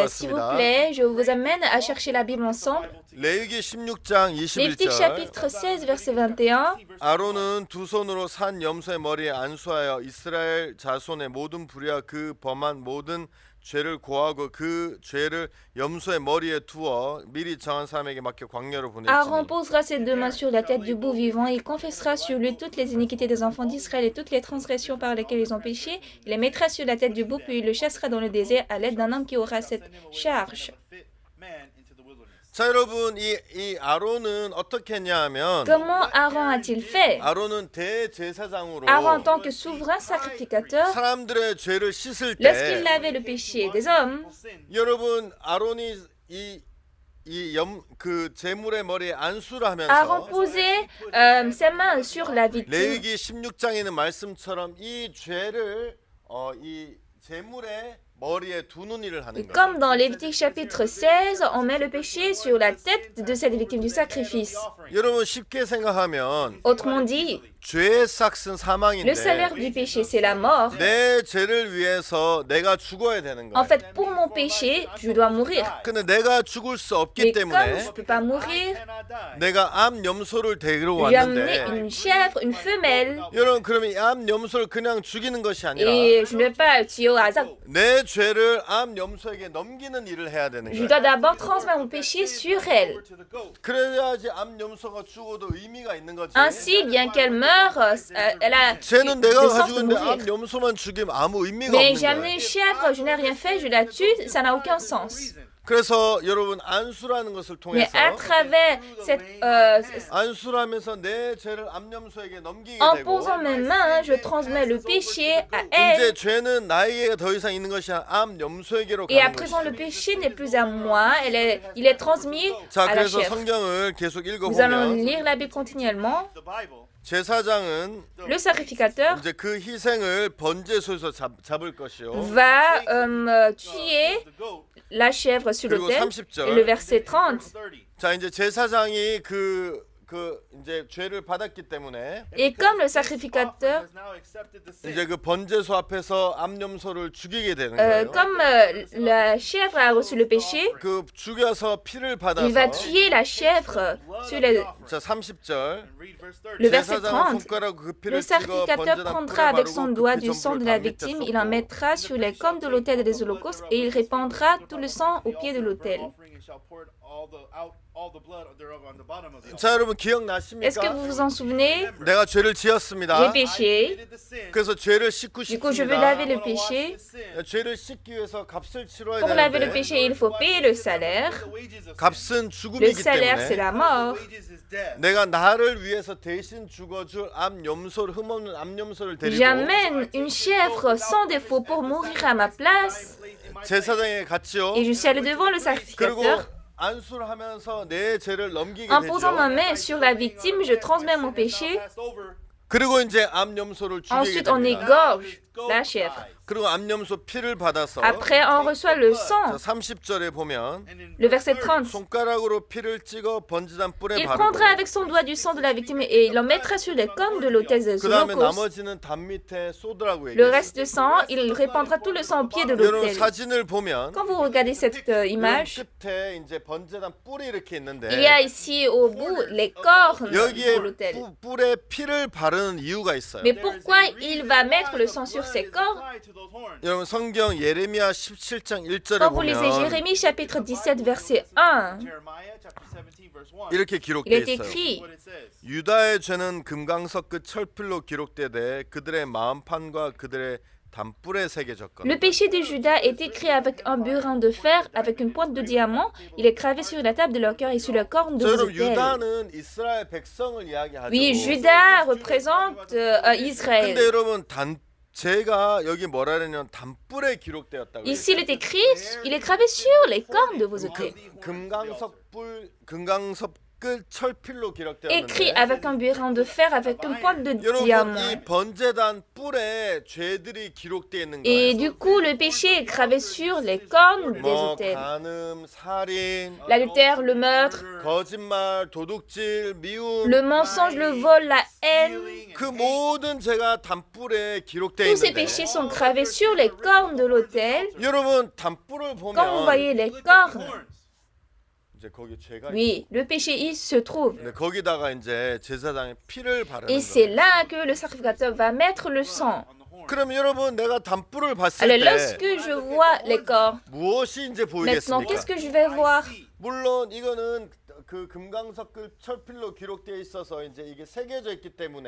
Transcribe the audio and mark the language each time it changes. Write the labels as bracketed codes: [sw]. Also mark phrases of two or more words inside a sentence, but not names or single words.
[fr] S'il vous [ko] 같습니다. [fr] plaît, je vous amène à chercher la Bible ensemble. [ko] 레위기 16장 [fr] Lévitique [ko] 21절 [fr] chapitre 16, verset 21. [ko] 아론은 두 손으로 산 염소의 머리에 안수하여 이스라엘 자손의 모든 불의와 그 범한 모든 죄를 고하고 그 죄를 염소의 머리에 두어 미리 정한 사람에게 맡겨 광야로 [fr] Aaron [ko] 보냈지니 [fr] posera ses deux mains sur la tête du bouc vivant. Il confessera sur lui toutes les iniquités des enfants d'Israël et toutes les transgressions par lesquelles ils ont péché. Il les mettra sur la tête du bouc, puis il le chassera dans le désert à l'aide d'un homme qui aura cette charge. [ko] 자 여러분 이 아론은 어떻게 했냐면 [fr] Comment Aaron a-t-il fait? [ko] 아론은 대제사장으로 [fr] Aaron, en tant que souverain sacrificateur, [ko] 사람들의 죄를 씻을 [fr] lorsqu'il [ko] 때 [fr] lavait le péché des hommes, [ko] 여러분 아론이 그 제물의 머리에 안수를 [fr] Aaron [ko] 하면서 [fr] posait ses mains sur la victime. [ko] 레위기 16장에 있는 말씀처럼 이 죄를 이 제물의 머리에 두는 일을 하는 거예요. [fr] Comme dans Lévitique chapitre 16, on met le péché sur la tête de cette victime du sacrifice. [ko] 여러분 쉽게 생각하면 [fr] Autrement dit, [ko] 죄의 삭은 [fr] le [ko] 사망인데 [fr] salaire du péché, c'est la mort. [ko] 내 죄를 위해서 내가 죽어야 되는 [fr] En [ko] 거예요. [fr] fait, pour mon péché, je dois mourir. [ko] 근데 내가 죽을 수 [fr] Mais [ko] 없기 [fr] comme je [ko] 때문에 [fr] ne peux pas mourir, [ko] 내가 암 염소를 데리러 [fr] je lui ai amené [ko] 왔는데 [fr] une chèvre, une femelle, [ko] 여러분 그러면 이 암 염소를 그냥 죽이는 것이 아니라 [fr] et je ne vais pas tuer au hasard. [ko] 내 죄를 암 염소에게 넘기는 일을 해야 되는 [fr] Je [ko] 거예요. [fr] dois d'abord transmettre mon péché sur elle. [ko] 그래야지 암 염소가 죽어도 의미가 있는 거지. [fr] Ainsi, bien qu'elle meure, elle a [ko] 죄는 [fr] de [ko] 내가 [fr] sens [ko] 가지고 [fr] de [ko] 있는데 [fr] mourir. [ko] 암 염소만 죽이면 아무 의미가 [fr] Mais [ko] 없는 [fr] j'ai amené [ko] 거예요. [fr] une chèvre, je n'ai rien fait, je la tue, ça n'a aucun sens. [ko] 그래서 여러분 안수라는 것을 [fr] Mais [ko] 통해서 [fr] à travers cette, [ko] 안수라면서 내 죄를 암 염소에게 넘기게 [fr] en [ko] 되고 [fr] posant mes mains, je transmets le péché à [ko] 이제 [fr] elle. [ko] 죄는 나에게 더 이상 있는 것이 아니라 암 염소에게로 [fr] Et à [ko] 가는 [fr] présent, le [ko] 것이죠. [fr] péché n'est plus à moi, il est transmis [ko] 자, [fr] à la [ko] 그래서 [fr] chèvre. [ko] 성경을 계속 [fr] Nous allons [ko] 읽어보면 [fr] lire la Bible continuellement. [ko] 제사장은 [fr] Le sacrificateur [ko] 이제 그 희생을 번제소에서 잡을 것이요. [fr] va tuer la chèvre sur [ko] 그리고 [fr] l'autel. [ko] 30절. [fr] Et le verset 30. [ko] 자, 이제 제사장이 그 이제 죄를 받았기 때문에 [fr] Et comme le sacrificateur, [ko] 이제 그 번제소 앞에서 암염소를 죽이게 되는 거예요. [fr] comme la chèvre a reçu le péché, [ko] 그 죽여서 피를 [fr] il va [ko] 받아서 [fr] tuer la chèvre sur les... [ko] 자 30절 [fr] Le verset [ko] 제사장은 [fr] 30. [ko] 손가락으로 그 [fr] Le [ko] 피를 찍어 [fr] sacrificateur [ko] 번제단 [fr] prendra [ko] 뿔에 [fr] avec son [ko] 바르고 [fr] doigt [ko] 그 [fr] du sang de [ko] 피전부를 [fr] la [ko] 단 밑에 [fr] victime, il en [ko] 쏟고 [fr] mettra sur les cornes de l'autel des holocaustes et il répandra tout le sang au pied de l'autel. [ko] 자 여러분 [fr] Est-ce que [ko] 기억나십니까? [fr] vous vous en souvenez? [ko] 내가 죄를 [fr] J'ai [ko] 지었습니다. [fr] péché, [ko] 그래서 죄를 씻고 [fr] du coup je veux laver le [ko] 싶습니다. [fr] péché. [ko] 죄를 씻기 위해서 값을 치러야 [fr] Pour laver le [ko] 되는데 [fr] péché, il faut payer le salaire. [ko] 값은 [fr] Le [ko] 죽음이기 [fr] salaire, c'est [ko] 때문에 [fr] la mort. [ko] 내가 나를 위해서 대신 죽어줄 암염소를 흠없는 암염소를 데리고 [fr] J'amène une chèvre sans défaut pour mourir à ma place [ko] 제사장에 갔지요. [fr] et je suis allé devant le [ko] 그리고 [fr] sacrificateur. [ko] 안수를 하면서 내 죄를 넘기게 [fr] En posant ma [ko] 되죠. [fr] main sur la victime, je transmets mon péché. [ko] 그리고 이제 암염소를 죽이게 [fr] Ensuite, on [ko] 됩니다. [fr] égorge la chèvre. [ko] 그리고 암염소 피를 받아서 [fr] Après, on reçoit le [ko] 자, [fr] sang. [ko] 30절에 보면 [fr] Le verset 30. [ko] 손가락으로 피를 찍어 번제단 뿔에 [fr] Il [ko] 바르고 [fr] prendra avec son doigt du sang de la victime et il en mettra sur les cornes de l'autel des [ko] 그 다음에 [fr] holocaustes. [ko] 나머지는 단 밑에 쏟으라고 [fr] Le [ko] 얘기해요. [fr] reste de sang, il répandra tout le sang au pied de [ko] 여러분 [fr] l'autel. [ko] 사진을 보면 [fr] Quand vous regardez cette image, [ko] 끝에 이제 번제단 뿔이 이렇게 있는데 [fr] il y a ici au bout les cornes [ko] 여기에 [fr] de l'autel. [ko] 뿔에 피를 바르는 이유가 있어요. [fr] Mais pourquoi il va mettre le sang sur ses cornes? [ko] 여러분 성경 예레미야 17장 1절에 [fr] Quand vous lisez [ko] 보면 [fr] Jérémie chapitre 17 verset 1, [ko] 이렇게 [fr] il [ko] 기록되어 [fr] est [ko] 있어요. [fr] écrit [ko] 유다의 죄는 금강석 끝 철필로 기록되되 그들의 마음판과 그들의 단뿔에 새겨졌거든. [fr] Le péché de Judas est écrit avec un burin de fer, avec une pointe de diamant. Il est gravé sur la table de leur cœur et sur les cornes de [ko] 자, [fr] vos [ko] 여러분 [fr] autels. [ko] 유다는 이스라엘 백성을 이야기하죠. [fr] Oui, Judas représente Israël. [ko] 근데 여러분 제가 여기 뭐라 그러냐면 단뿔에 기록되었다고. [fr] Ici, il est gravé sur les cornes de vos autels. [ko] 금강석 끝 철필로 [fr] Écrit [ko] 기록되었는데 [fr] avec un burin de fer, avec une pointe de [ko] 여러분 [fr] diamant. [ko] 이 번제단 뿔에 죄들이 기록되어 있는 [fr] Et [ko] 거예요. [fr] du coup, le péché est gravé sur les cornes des [ko] 뭐 [fr] autels. [ko] 간음, 살인, [fr] L'adultère, le meurtre, [ko] 거짓말, 도둑질, 미움 [fr] le mensonge, le vol, la haine. [ko] 그 모든 죄가 단뿔에 기록되어 [fr] Tous ces [ko] 있는데 [fr] péchés sont gravés sur les cornes de l'autel. [ko] 여러분 단뿔을 [fr] Quand vous [ko] 보면 [fr] voyez les cornes, [ko] 이제 거기 죄가 [fr] oui, le péché il se trouve. [ko] 있는데 거기다가 이제 제사장의 피를 바르는 [fr] Et c'est [ko] 거예요. [fr] là que le sacrificateur va mettre le sang. [ko] 그럼 여러분 내가 단뿔을 봤을 [fr] Alors, [ko] 때 [fr] lorsque je vois les corps, [ko] 무엇이 이제 [fr] maintenant, [ko] 보이겠습니까? [fr] qu'est-ce que je vais voir? [ko] 물론 이거는 그 금강석 그 철필로 기록되어 있어서 이제 이게 새겨져 있기 때문에